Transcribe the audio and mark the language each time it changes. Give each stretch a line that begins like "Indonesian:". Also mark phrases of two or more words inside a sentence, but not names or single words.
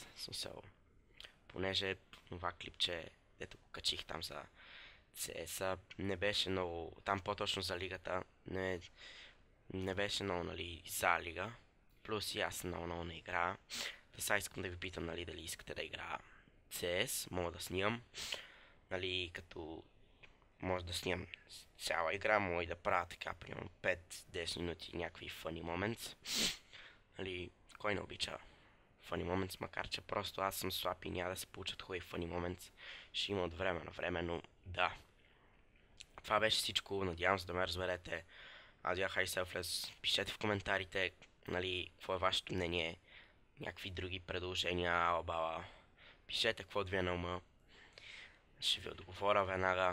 Bulgarian: Смисъл, понеже това клипче, дето го качих там за CS, не беше много, там по-точно за лигата, не беше много, нали, за лига. Плюс и аз много не игра. Сега искам да ви питам, нали, дали искате да игра CS, мога да снимам. Нали, като може да снимам цяла игра, мога и да правя така, примерно 5-10 минути някакви
English: funny moments.
Bulgarian: Нали, кой не обича
English: funny moments,
Bulgarian: макар че просто аз съм слаб и няма да се получат хубави
English: funny moments.
Bulgarian: Ще има от време на време, но да. Това беше всичко, надявам се да ме разберете. Аз бях MySelfless, пишете в коментарите, нали, какво е вашето мнение, някакви други предложения, албала. Пишете какво ви е на ума. Ще ви отговоря веднага.